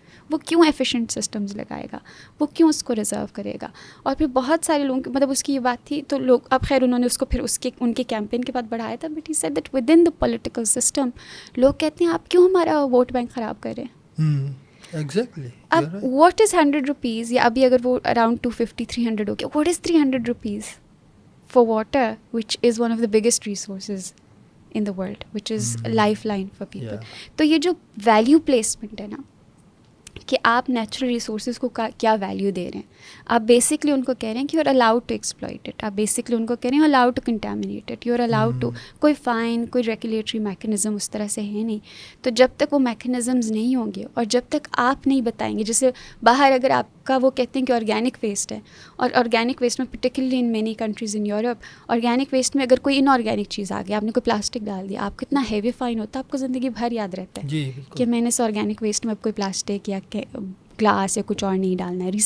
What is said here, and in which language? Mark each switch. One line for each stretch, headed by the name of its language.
Urdu: وہ کیوں efficient systems لگائے گا, وہ کیوں اس کو ریزرو کرے گا. اور پھر بہت سارے لوگوں کی مطلب اس کی یہ بات تھی, تو لوگ اب خیر انہوں نے اس کو پھر ان کے کیمپین کے بعد بڑھایا تھا,
English: but he said that within the political system
Urdu: لوگ کہتے ہیں آپ کیوں ہمارا ووٹ بینک خراب کر رہے ہیں.
English: Exactly. اب what is 100 rupees, یا ابھی اگر وہ اراؤنڈ 250-300 ہو گیا, what is 300 rupees for water which is one of the biggest resources in the world, which is lifeline for people.
Urdu: تو یہ جو ویلیو پلیسمنٹ ہے نا, کہ آپ نیچرل ریسورسز کو کیا ویلیو دے رہے ہیں. آپ بیسکلی ان کو کہہ رہے ہیں کہ
English: you are allowed to exploit it,
Urdu: آپ بیسکلی ان کو کہہ رہے ہیں allowed to کنٹامینیٹ it, you are allowed to. کوئی فائن, کوئی ریگولیٹری میکینزم اس طرح سے ہے نہیں. تو جب تک وہ میکینزمز نہیں ہوں گے اور جب تک آپ نہیں بتائیں گے, جیسے باہر اگر آپ کا وہ کہتے ہیں کہ آرگینک ویسٹ ہے, اور آرگینک ویسٹ میں
English: particularly in many countries in Europe,
Urdu: organic waste میں اگر کوئی ان آرگینک چیز آ گئی, آپ نے کوئی پلاسٹک ڈال دیا, آپ کو اتنا ہیوی فائن ہوتا ہے, آپ کو زندگی بھر یاد رہتا ہے کہ میں نے اس آرگینک ویسٹ میں اب کوئی پلاسٹک یا گلاس یا کچھ اور نہیں ڈالنا ہے.